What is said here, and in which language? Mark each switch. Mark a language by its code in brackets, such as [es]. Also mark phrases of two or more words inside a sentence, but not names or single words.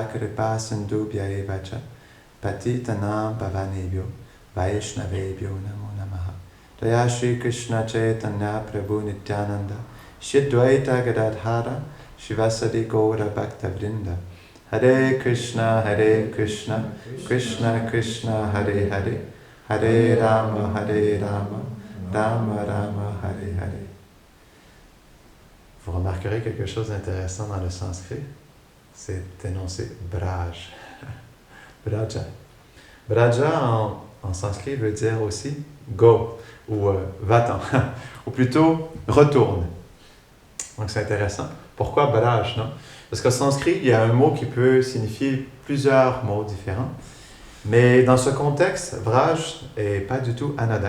[sa] Kripa Sindhubhya Evacha Patitanam Bhavanebhyo Vaishnavebhyo Namo Namaha Jaya Shri Krishna Chaitanya Prabhu Nityananda Shri Dvaita Gadadhara Shivasadi Gaura Bhakta Vrinda Hare Krishna Krishna Krishna Hare Hare Hare Rama Rama Rama Hare Hare. [fr] Vous remarquerez quelque chose d'intéressant dans le sanskrit, c'est énoncé Braj. Braja. Braja en sanskrit veut dire aussi go ou va-t'en, ou plutôt retourne. Donc c'est intéressant. Pourquoi Braj, non? Parce qu'en sanskrit, il y a un mot qui peut signifier plusieurs mots différents. Mais dans ce contexte, Braj n'est pas du tout anodin.